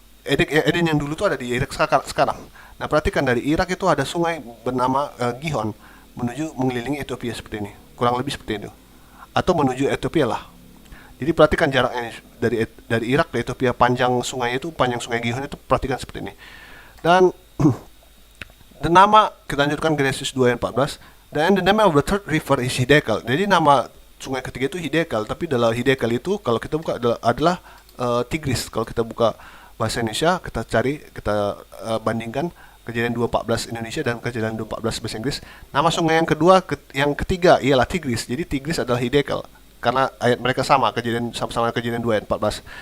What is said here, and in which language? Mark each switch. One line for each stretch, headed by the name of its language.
Indonesian: Eden yang dulu itu ada di Irak sekarang. Nah, perhatikan, dari Irak itu ada sungai bernama Gihon menuju mengelilingi Ethiopia seperti ini. Kurang lebih seperti itu. Atau menuju Ethiopia lah. Jadi perhatikan jaraknya dari Irak ke Ethiopia, panjang sungai Gihon itu, perhatikan seperti ini. Dan the nama, kita lanjutkan Genesis 2 ayat 14. Dan
English: the name of the third river is Hiddekel.
Indonesian: Jadi nama sungai ketiga itu Hiddekel, tapi dalam Hiddekel itu kalau kita buka adalah Tigris. Kalau kita buka bahasa Indonesia, kita bandingkan kejadian 2:14 Indonesia dan kejadian 2:14 bahasa Inggris. Nama sungai yang kedua, yang ketiga ialah Tigris. Jadi Tigris adalah Hiddekel, karena ayat mereka sama kejadian 2 ayat 14.